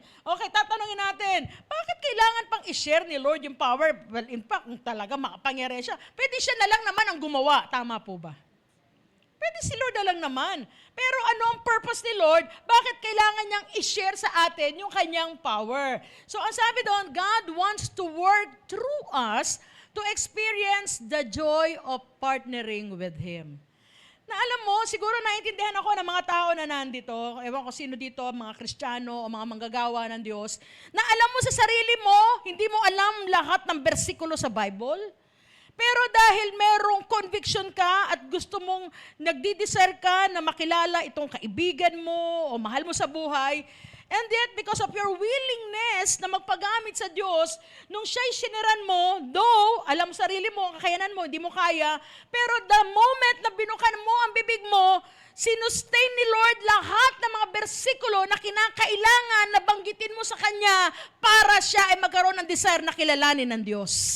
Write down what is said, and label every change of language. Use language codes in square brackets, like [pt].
[tl] Okay, tatanungin natin, bakit kailangan pang i-share ni Lord yung power? [en] Well, in fact, [tl] kung talaga makapangyari siya, pwede siya na lang naman ang gumawa. Tama po ba? Pwede si Lord na lang naman. Pero ano ang purpose ni Lord? Bakit kailangan niyang i-share sa atin yung kanyang power? So ang sabi doon, [en] God wants to work through us to experience the joy of partnering with Him. [tl] Na alam mo, siguro naiintindihan ako ng mga tao na nandito, ewan ko sino dito, mga Kristiyano o mga manggagawa ng Diyos, na alam mo sa sarili mo, hindi mo alam lahat ng bersikulo sa Bible. Pero dahil merong conviction ka at gusto mong nagdi-desire ka na makilala itong kaibigan mo o mahal mo sa buhay, [en] and yet because of your willingness [tl] na magpagamit sa Diyos, nung siya'y siniran mo, though alam sarili mo, ang kakayanan mo, hindi mo kaya, pero [en] the moment [tl] na binukan mo ang bibig mo, sinustain ni Lord lahat ng mga bersikulo na kinakailangan na banggitin mo sa Kanya para siya ay magkaroon ng desire na kilalanin ng Diyos.